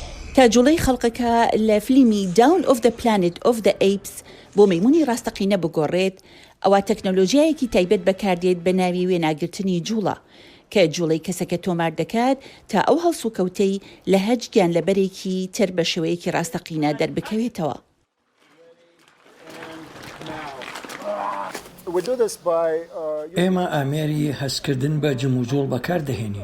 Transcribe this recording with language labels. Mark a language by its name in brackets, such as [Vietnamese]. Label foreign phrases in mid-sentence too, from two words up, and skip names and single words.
[Central Kurdish] تا جوڵەی خەڵقەکە لە فیلمی Dawn of the Planet of the Apes بۆ مەیمونی ڕاستەقینە بگۆڕێت، ئەوە تەکنۆلۆژیایەکی تایبەت بەکاردێت بە ناوی وێناگرتنی جوڵە کە جوڵەی کەسەکە تۆمار دەکات تا ئەو هەڵسوکەوتەی لە هەج گیان لەبەرێکی تر بە شێوەیەکی ڕاستەقینە دەربکەوێتەوە. ئێمە ئامێری هەستکردن بە جموجۆڵ بەکاردەهێنین.